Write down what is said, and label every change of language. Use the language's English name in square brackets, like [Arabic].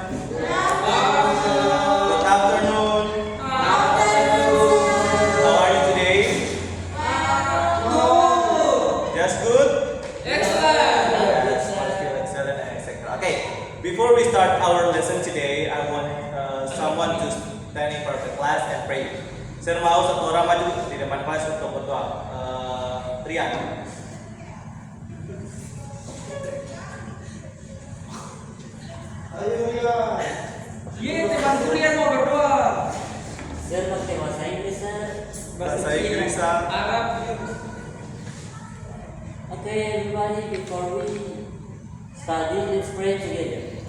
[English] Good afternoon. How are you today? Just good? Excellent, etc. Okay, before we start our lesson today, I want someone to stand in front of the class and pray. [Indonesian] Saya mau satu orang maju di depan kelas untuk berdoa. Rian. Ayo ya. Iya, teman kuliah mau berdoa. Sir, pakai bahasa Inggris, sir. Bahasa Inggris. Arab. [English] Okay, everybody, before we study, let's pray together.